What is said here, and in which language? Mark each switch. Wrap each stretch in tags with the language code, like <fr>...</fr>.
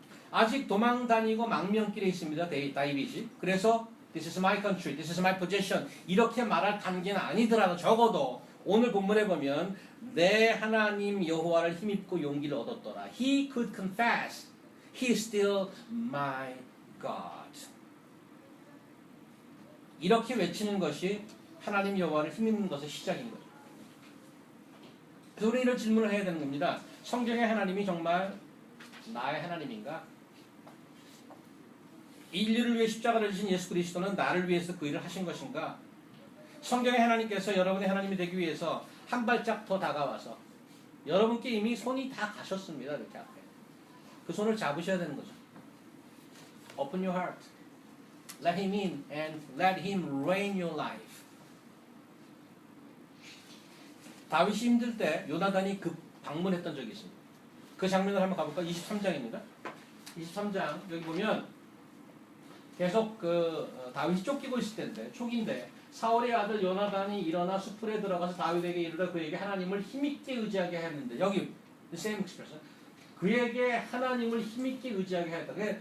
<ko>아직 도망 다니고 망명길에 있습니다. 다윗이. 그래서</ko> <en>This is my country, this is my possession</en> <ko>이렇게 말할 단계는 아니더라도 적어도 오늘 본문에 보면 내 하나님 여호와를 힘입고 용기를 얻었더라.</ko> <en>He could confess, He is still my God.</en> <ko>이렇게 외치는 것이 하나님 여호와를 힘입는 것의 시작인 거죠. 그래서 우리는 이런 질문을 해야 되는 겁니다. 성경의 하나님이 정말 나의 하나님인가? 인류를 위해 십자가를 지신 예수 그리스도는 나를 위해서 그 일을 하신 것인가? 성경의 하나님께서 여러분의 하나님이 되기 위해서 한 발짝 더 다가와서 여러분께 이미 손이 다 가셨습니다. 이렇게 앞에. 그 손을 잡으셔야 되는 거죠.</ko> <en>Open your heart. Let Him in and let Him reign your life.</en> <ko>다윗이 힘들 때 요나단이 방문했던 적이 있습니다. 그 장면을 한번 가볼까? 23장입니다. 23장 여기 보면 계속 다윗이 쫓기고 있을 텐데 초기인데 사울의 아들 요나단이 일어나 수풀에 들어가서 다윗에게 이르러 그에게 하나님을 힘있게 의지하게 했는데 여기</ko> <en>the same expression</en> <ko>그에게 하나님을 힘있게 의지하게 했다.</ko>